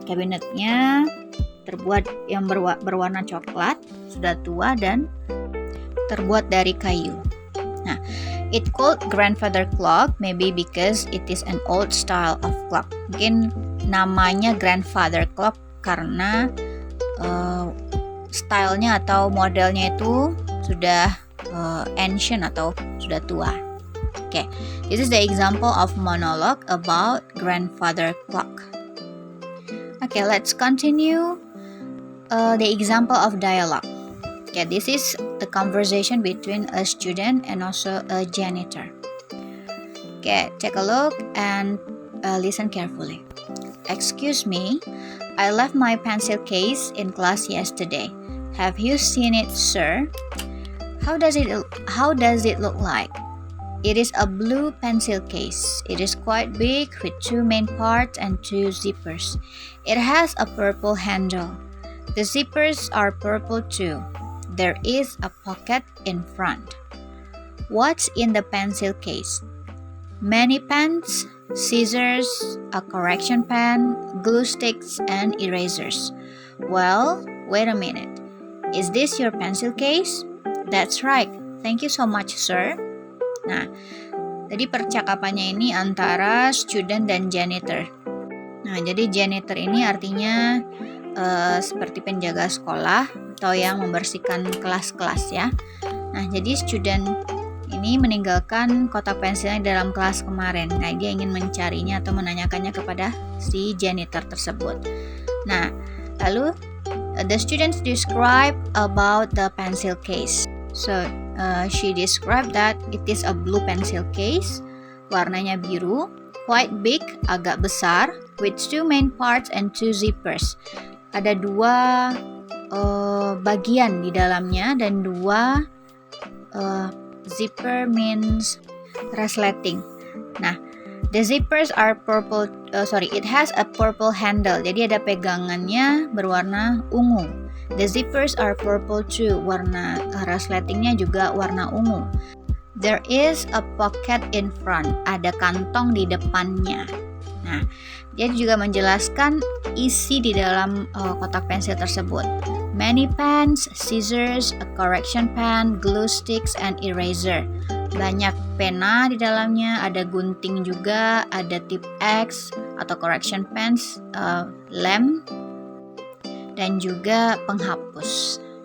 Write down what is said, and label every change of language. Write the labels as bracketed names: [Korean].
[Indonesian] Kabinetnya terbuat yang berwarna coklat, sudah tua dan terbuat dari kayu. [English] Nah, it called grandfather clock maybe because it is an old style of clock. [Indonesian] Mungkin namanya grandfather clock karena stylenya atau modelnya itu sudah ancient atau sudah tua. [English] Okay, this is the example of monologue about grandfather clock. Okay, let's continue the example of dialogue. Okay, this is the conversation between a student and also a janitor. Okay, take a look and Listen carefully. Excuse me, I left my pencil case in class yesterday. Have you seen it, sir? How does it look like? It is a blue pencil case. It is quite big with 2 main parts and 2 zippers. It has a purple handle. The zippers are purple too. There is a pocket in front. What's in the pencil case? Many pens, scissors, a correction pen, glue sticks, and erasers. Well, wait a minute. Is this your pencil case? That's right. Thank you so much, sir. [Indonesian] Nah, tadi percakapannya ini antara student dan janitor. Nah, jadi janitor ini artinya seperti penjaga sekolah atau yang membersihkan kelas-kelas ya. Nah, jadi student ini meninggalkan kotak pensilnya dalam kelas kemarin. Nah, dia ingin mencarinya atau menanyakannya kepada si janitor tersebut. Nah, lalu [English] the students describe about the pencil case. So, she described that it is a blue pencil case, [Indonesian] warnanya biru, [English] quite big, [Indonesian] agak besar, [English] with 2 main parts and 2 zippers. [Indonesian] Ada 2 bagian di dalamnya dan 2 zipper means resleting. [English] Nah, the zippers are purple. It has a purple handle. [Indonesian] Jadi ada pegangannya berwarna ungu. [English] The zippers are purple too. [Indonesian] Warna resletingnya juga warna ungu. [English] There is a pocket in front. [Indonesian] Ada kantong di depannya. Nah, dia juga menjelaskan isi di dalam kotak pensil tersebut. [English] Many pens, scissors, a correction pen, glue sticks, and eraser. [Indonesian] Banyak pena di dalamnya, ada gunting juga, ada tip X atau correction pens, lem, dan juga penghapus.